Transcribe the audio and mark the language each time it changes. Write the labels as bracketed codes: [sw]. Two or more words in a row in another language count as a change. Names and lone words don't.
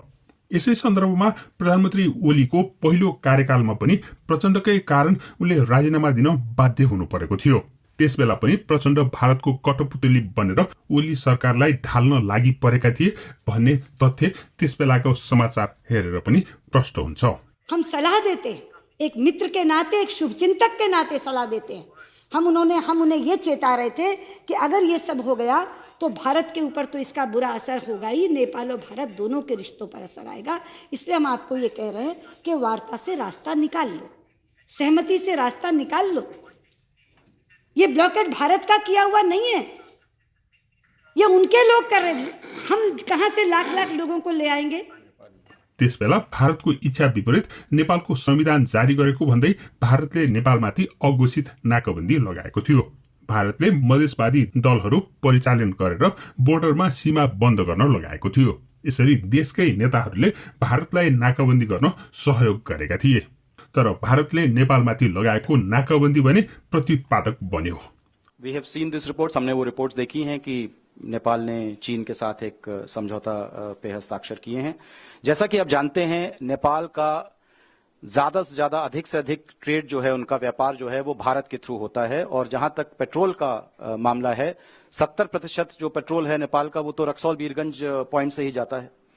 [ne] यसै सन्दर्भमा प्रधानमन्त्री ओलीको पहिलो कार्यकालमा पनि प्रचण्डकै कारण उनले राजीनामा दिन बाध्य हुनु परेको थियो। त्यसबेला पनि प्रचण्ड भारतको कठपुतली बनेर ओली सरकारलाई ढाल्न लागि परेका थिए भन्ने तथ्य त्यसबेलाको समाचार हेरेर पनि प्रष्ट हुन्छ। [hi] हम सलाह देते हैं, एक मित्र के नाते, एक शुभचिंतक के नाते सलाह देते हैं। हम उन्हें ये चेता रहे थे कि अगर ये सब हो गया तो भारत के ऊपर तो इसका बुरा असर होगा ही, नेपाल और भारत दोनों के रिश्तों पर असर आएगा। इसलिए हम आपको ये कह रहे हैं कि वार्ता से रास्ता निकाल लो, सहमति से रास्ता निकाल लो। ये ब्लॉकेट भारत का किया हुआ नहीं है, ये उनके लोग कर रहे हैं। हम कहां से लाख लाख लोगों को ले आएंगे? [ne] त्यसबेला भारतको इच्छा विपरीत नेपालको संविधान जारी गरेको भन्दै भारतले नेपालमाथि अघोषित नाकाबन्दी लगाएको थियो। भारतले मधेसवादी दलहरू परिचालन गरेर बोर्डरमा सीमा बन्द गर्न लगाएको थियो। यसरी देशकै नेताहरूले भारतलाई नाकाबन्दी गर्न सहयोग गरेका थिए। तर भारतले नेपालमाथि लगाएको नाकाबन्दी भने प्रत्युत्पादक बन्यो। [en] We have seen this reports, [hi] हमने वो रिपोर्ट्स देखी हैं कि नेपाल ने चीन के साथ एक समझौता पे हस्ताक्षर किए हैं। जैसा कि आप जानते हैं, नेपाल का ज्यादा से ज्यादा, अधिक से अधिक ट्रेड जो है, उनका व्यापार जो है वो भारत के थ्रू होता है। और जहां तक पेट्रोल का मामला है, 70% जो पेट्रोल है नेपाल का वो तो रक्सौल बीरगंज पॉइंट से ही जाता है।